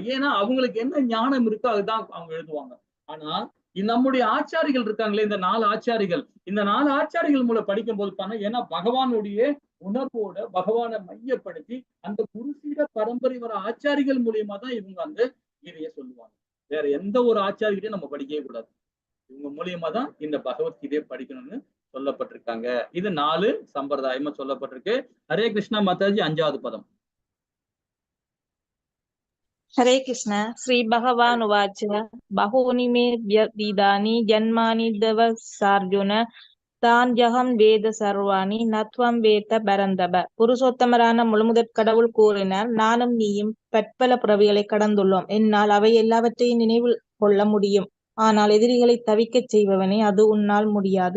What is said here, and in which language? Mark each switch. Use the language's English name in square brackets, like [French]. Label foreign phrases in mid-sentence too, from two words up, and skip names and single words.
[Tamil] ஏன்னா அவங்களுக்கு என்ன ஞானம் இருக்கோ அதுதான் அவங்க எழுதுவாங்க. ஆனா நம்முடைய ஆச்சாரிகள் இருக்காங்களே, இந்த 4 ஆச்சாரிகள், இந்த 4 ஆச்சாரிகள் மூலம் படிக்கும் போது தானே, ஏன்னா பகவானுடைய உணர்வோட பகவானை மையப்படுத்தி அந்த குருசீட பரம்பரை வர ஆச்சாரிகள் மூலியமா தான் இவங்க அந்த கீதையை சொல்லுவாங்க. வேற எந்த ஒரு ஆச்சாரிகிட்டையும் நம்ம படிக்கவே கூடாது. இவங்க மூலியமா தான் இந்த பகவத்கீதையை படிக்கணும்னு சொல்லப்பட்டிருக்காங்க. இது 4 சம்பிரதாயமா சொல்லப்பட்டிருக்கு. ஹரே கிருஷ்ணா மாதாஜி, 5வது பதம். [Sanskrit] हरे कृष्ण। श्री भगवान उवाच बहूनि मे विदानि जन्मानि दवसार्जुन तान्यहं वेद सर्वाणि नत्वं वेद परन्तप. [Tamil] புருஷோத்தமரான முழுமுதற் கடவுள் கூறினார், நானும் நீயும் பற்பல பிறவிகளை கடந்துள்ளோம். என்னால் அவை எல்லாவற்றையும் நினைவில் கொள்ள முடியும். ஆனால் எதிரிகளை தவிக்க செய்பவனே, அது உன்னால் முடியாது.